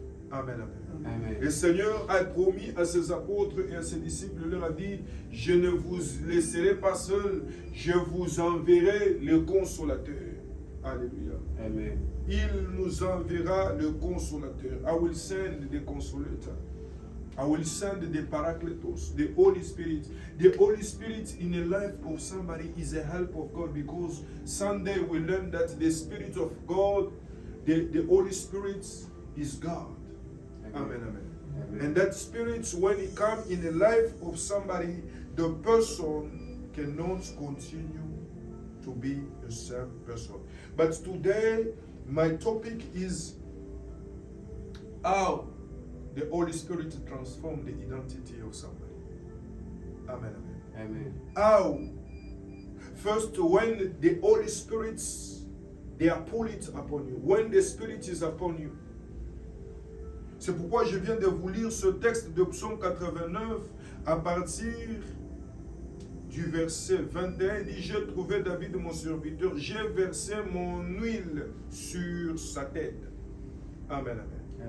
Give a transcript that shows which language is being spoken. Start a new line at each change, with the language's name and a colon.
French: Amen, amen. Amen. Le Seigneur a promis à ses apôtres et à ses disciples, il leur a dit, je ne vous laisserai pas seuls, je vous enverrai le consolateur. Alléluia. Amen. Il nous enverra le consolateur.
English: I will send the consolator. I will send the Paracletos, the Holy Spirit. The Holy Spirit in the life of somebody is a help of God, because Sunday we learn that the Spirit of God, the Holy Spirit is God. Amen, amen. And that spirit, when it comes in the life of somebody, the person cannot continue to be the same person. But today, my topic is how the Holy Spirit transforms the identity of somebody. Amen, amen. Amen. How? First, when the Holy Spirit, they are pulled upon you. When the Spirit is upon you.
French: C'est pourquoi je viens de vous lire ce texte de Psaume 89 à partir du verset 21. Il dit, j'ai trouvé David mon serviteur, j'ai versé mon huile sur sa tête. Amen, amen.